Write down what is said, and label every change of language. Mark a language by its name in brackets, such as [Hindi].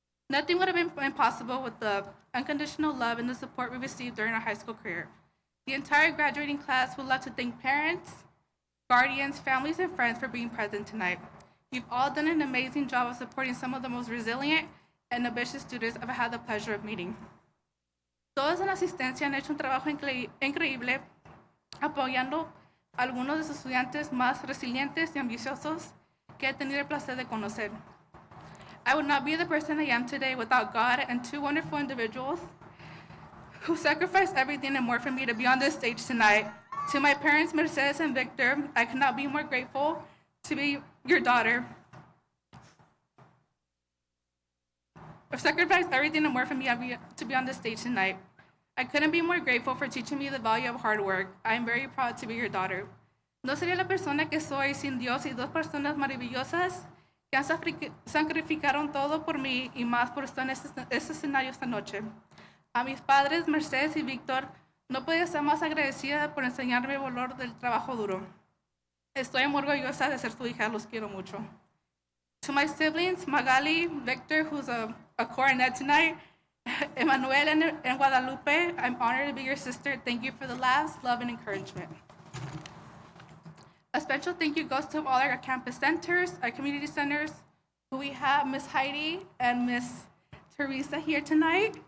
[English] Nothing would have been possible with the unconditional love and the support we received during our high school career. The entire graduating class would love to thank parents, guardians, families, and friends for being present tonight. You've all done an amazing job of supporting some of the most resilient and ambitious students I've had the pleasure of meeting. [Spanish] Todos en asistencia han hecho un trabajo increíble apoyando a algunos de sus estudiantes más resilientes y ambiciosos que he tenido el placer de conocer. [English] I would not be the person I am today without God and 2 wonderful individuals who sacrificed everything and more for me to be on this stage tonight. To my parents, Mercedes and Victor, I cannot be more grateful to be your daughter. I've sacrificed everything and more for me to be on this stage tonight. I couldn't be more grateful for teaching me the value of hard work. I am very proud to be your daughter. [Spanish] No sería la persona que soy sin Dios y dos personas maravillosas que sacrificaron todo por mí y más por estar en este escenario esta noche. A mis padres, Mercedes y Víctor, no podía estar más agradecida por enseñarme el valor del trabajo duro. Estoy muy orgullosa de ser su hija, los quiero mucho. [English] To my siblings, Magali, Victor, who's a coronet tonight, Emmanuel and Guadalupe, I'm honored to be your sister. Thank you for the laughs, love, and encouragement. A special thank you goes to all our campus centers, our community centers, who we have Miss Heidi and Miss Teresa here tonight.